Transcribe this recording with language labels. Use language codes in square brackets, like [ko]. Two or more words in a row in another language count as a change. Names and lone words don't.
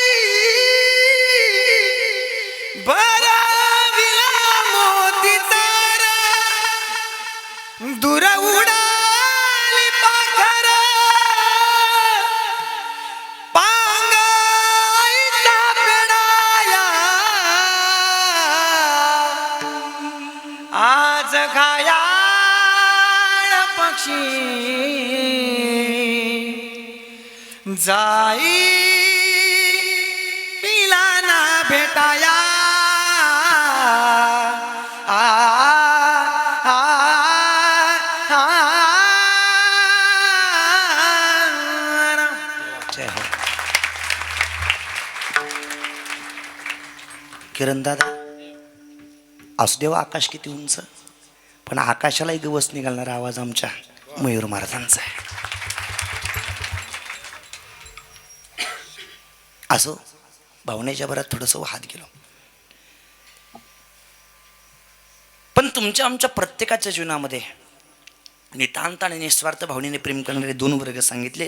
[mr] भराविला मोती तारा दूर उडाली पाखर पांगाईचा पेडाया आज घायाळ पक्षी जाई तिला ना भेटाया आ, आ, आ, जय हो. किरण दादा, असू देवा आकाश किती उंच, पण आकाशालाही गवस निघालणारा आवाज आमच्या मयूर महाराजांचा आहे. असो, भावनेच्या भरात थोडंसं वाहत गेलो, पण तुमच्या आमच्या प्रत्येकाच्या जीवनामध्ये नितांत आणि निस्वार्थ भावनेने प्रेम करणारे 2 वर्ग सांगितलेत.